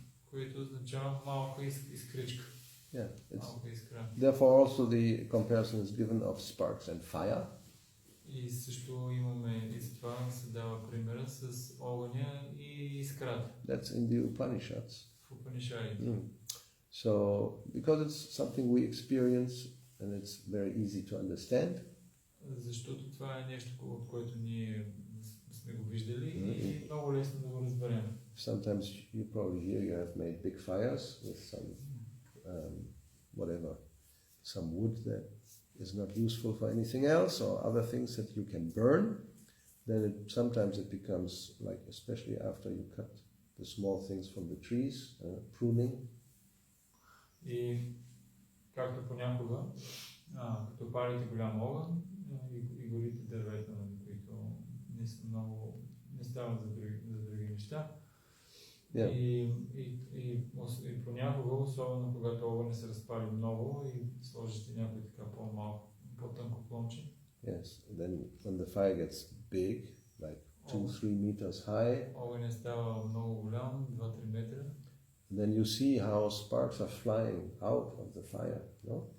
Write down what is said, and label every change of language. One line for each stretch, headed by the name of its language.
Bulgarian: което означава малка искричка.
English: Yeah,
Bulgarian: Малка искра.
English: therefore also the comparison is given of sparks and fire.
Bulgarian: И също имаме, и за това се дава примера с огъня и искрата.
English: That's in the Upanishads.
Bulgarian: В Упанишадите.
English: So, because it's something we experience and it's very easy to understand.
Bulgarian: Защото това е нещо, от което ние сме го виждали и много лесно да го разберем.
English: Sometimes you probably hear you have made big fires with some whatever, some wood that is not useful for anything else or other things that you can burn. Then sometimes it becomes like, especially after you cut the small things from the trees, pruning.
Bulgarian: И както понякога, като палите голям огън и горите дървета, които не са много, не стават за други неща.
English: Yeah.
Bulgarian: И понякога, особено когато огън се разпали много и сложите някой така по-малко, по-тънко клонче.
English: Yes, then when the fire gets big, like 2-3 meters high,
Bulgarian: огън става много голям, 2-3 метра.
English: Then you see how sparks are flying out of the fire, no?